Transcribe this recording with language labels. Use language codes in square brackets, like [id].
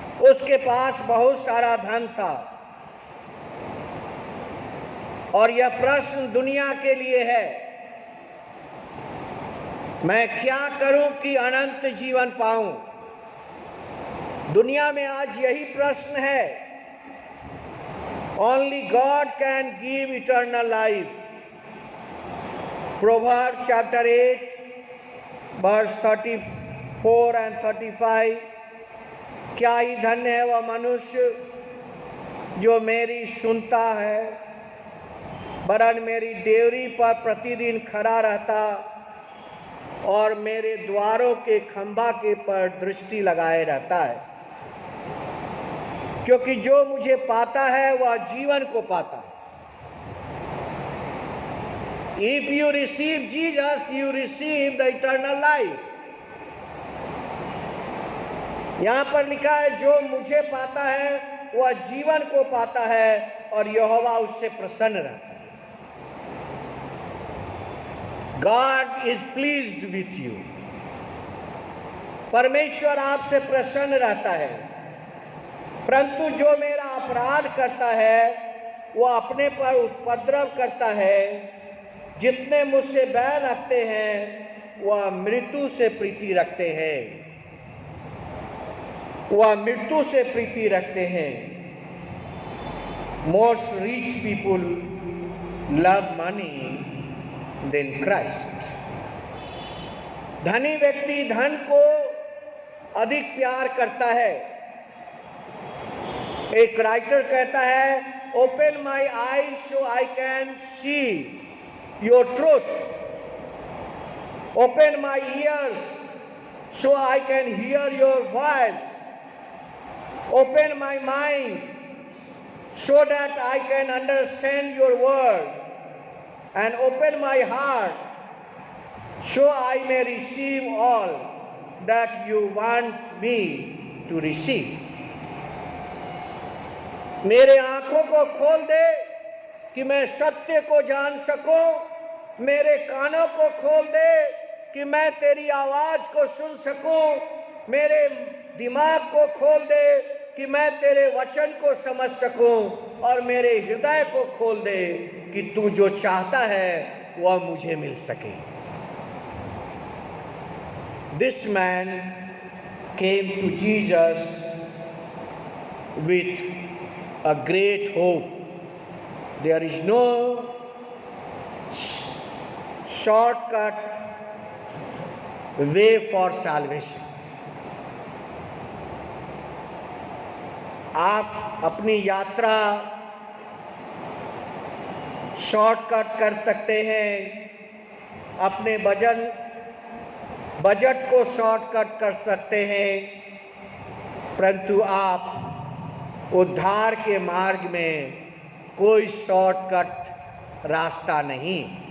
[hi] उसके पास बहुत सारा धन था। और यह प्रश्न दुनिया के लिए है, मैं क्या करूं कि अनंत जीवन पाऊं? दुनिया में आज यही प्रश्न है। [en] Only God can give eternal life. Proverbs chapter 8 verse 34 and 35, [hi] क्या ही धन्य है वह मनुष्य जो मेरी सुनता है, वरन मेरी डेवरी पर प्रतिदिन खड़ा रहता और मेरे द्वारों के खंभा के पर दृष्टि लगाए रहता है, क्योंकि जो मुझे पाता है वह जीवन को पाता है। [en] If you receive Jesus, you receive the eternal life. [hi] यहां पर लिखा है जो मुझे पाता है वह जीवन को पाता है और यहोवा उससे प्रसन्न रहता है। [en] God is pleased with you. [hi] परमेश्वर आपसे प्रसन्न रहता है। परंतु जो मेरा अपराध करता है वह अपने पर उपद्रव करता है। जितने मुझसे बैर रखते हैं वह मृत्यु से प्रीति रखते हैं। वह मृत्यु से प्रीति रखते हैं। [en] Most rich people love money than Christ. [hi] धनी व्यक्ति धन को अधिक प्यार करता है। एक राइटर कहता है, [en] Open my eyes so I can see your truth, open my ears so I can hear your voice, open my mind so that I can understand your word, and open my heart so I may receive all that you want me to receive. [hi] मेरे आंखों को खोल दे कि मैं सत्य को जान सकूं। मेरे कानों को खोल दे कि मैं तेरी आवाज को सुन सकूं। मेरे दिमाग को खोल दे कि मैं तेरे वचन को समझ सकूं, और मेरे हृदय को खोल दे कि तू जो चाहता है वह मुझे मिल सके। [en] This man came to Jesus with a great hope. There is no shortcut way for salvation. [hi] आप अपनी यात्रा शॉर्टकट कर सकते हैं, अपने बजट को शॉर्टकट कर सकते हैं, परंतु आप उद्धार के मार्ग में कोई शॉर्टकट रास्ता नहीं।